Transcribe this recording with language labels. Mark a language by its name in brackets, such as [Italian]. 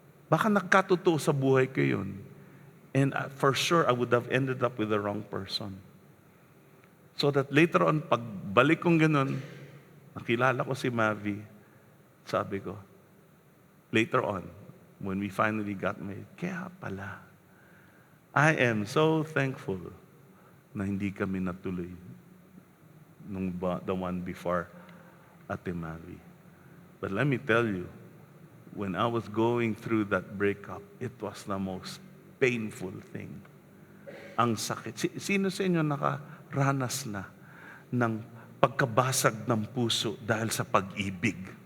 [Filipino] Baka nagkatotoo sa buhay ko yun. [English] And for sure, I would have ended up with the wrong person. So that later on, [Filipino] pagbalik kong ganun, nakilala ko si Mavi, sabi ko, [English] later on, when we finally got married, [Filipino] kaya pala, [English] I am so thankful [Filipino] na hindi kami natuloy [English] the one before Ate Mavi. But let me tell you, when I was going through that breakup, it was the most painful thing. [Filipino] Ang sakit. Sino sa inyo nakaranas na ng pagkabasag ng puso dahil sa pag-ibig?